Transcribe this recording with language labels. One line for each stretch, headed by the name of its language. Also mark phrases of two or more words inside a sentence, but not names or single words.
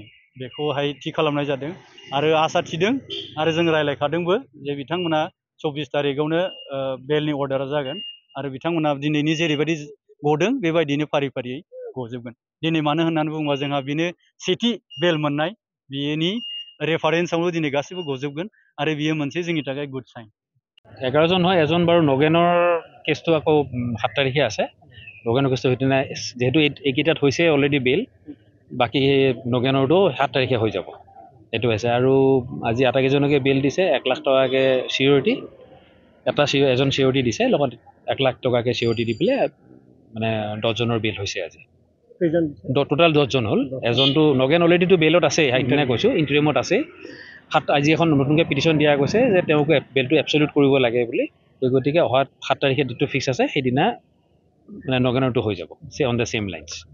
Bodo: बेखौहाय थि खालामनाय जादों आरो आसा थिदों आरो जों रायज्लायखादोंबो जे बिथांमोना 24 तारिखआवनो बेलनि अर्डारा जागोन आरो बिथांमोना दिनैनि जेरैबायदि गदों बेबायदिनो फारि फारियै गजोबगोन दिनै मानो होननानै बुङोबा जोंहा बेनो सेथि बेल मोननाय बेनि रेफारेन्सआवनो दिनै गासैबो गजोबगोन आरो बियो मोनसे जोंनि थाखाय
English: good sign
Assamese: 11 জন হয় এজন বাৰু নগেনৰ কেছটো আকৌ 7 তাৰিখে আছে নগেনৰ কেছটো সেইদিনা যেহেতু এইকেইটাত হৈছে অলৰেডি বেল বাকী নগেনৰটো 7 তাৰিখে হৈ যাব এইটো হৈছে আৰু আজি আটাইকেইজনকে বেল দিছে 1 লাখ টকাকৈ চিউৰিটি এজন চিউৰিটি দিছে লগত 1 লাখ টকাকৈ চিউৰিটি দি পেলাই মানে 10 জনৰ বেল হৈছে আজি টোটাল 10 জন হ'ল এজনটো নগেন অলৰেডিটো বেলত আছে সেইদিনা কৈছোঁ ইণ্টাৰিমত আছে আজি এখন নতুনকৈ পিটিশ্যন দিয়া গৈছে যে তেওঁক বেলটো এবছলিউট কৰিব লাগে বুলি গতিকে অহা 7 তাৰিখে ডেটটো ফিক্স আছে সেইদিনা মানে নগেনৰটো হৈ যাব
English: on the same lines